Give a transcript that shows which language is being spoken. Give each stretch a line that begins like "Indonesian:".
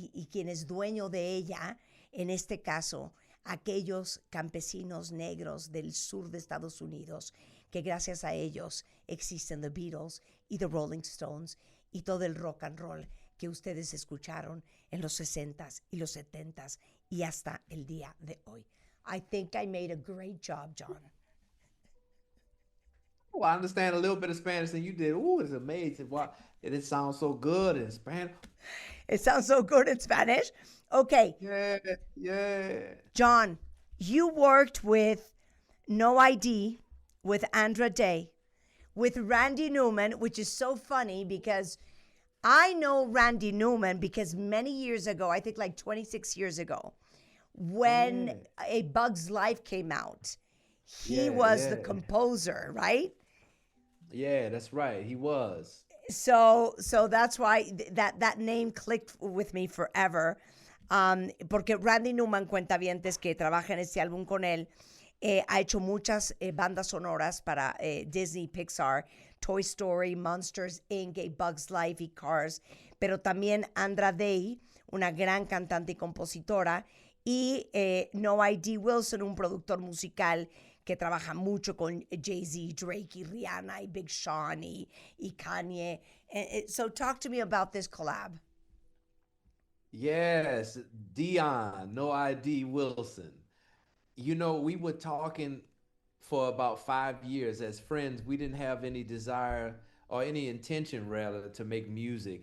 Spanish: quien es dueño de ella, en este caso aquellos campesinos negros del sur de Estados Unidos, que gracias a ellos existen The Beatles y The Rolling Stones y todo el rock and roll que ustedes escucharon en los 60s y los 70s y hasta el día de hoy.
English: I think I made a great job, Jon. Oh, I understand a little bit of Spanish than you did. Ooh, it's amazing. Wow, it sounds so good in Spanish. It sounds so good in Spanish. Okay, Yeah, yeah. Jon, you worked with No ID, with Andra Day, with Randy Newman, which is so funny because I know Randy Newman because many years ago, I think like 26 years ago, Oh when yeah, A Bug's Life came out, he yeah, was the yeah, composer, right? yeah. That's right. He was. So that's why that name clicked with me forever.
Spanish: Porque Randy Newman, cuentavientes que trabaja en este álbum con él, ha hecho muchas bandas sonoras para Disney, Pixar, Toy Story, Monsters Inc., A Bug's Life y Cars, pero también Andra Day, una gran cantante y compositora, y No I.D. Wilson, un productor musical que trabaja mucho con Jay-Z, Drake y Rihanna y Big Sean y Kanye.
English: So talk to me about this collab. Yes, Dion, no ID Wilson. You know, we were talking for about 5 years as friends. We didn't have any desire or any intention, rather, to make music.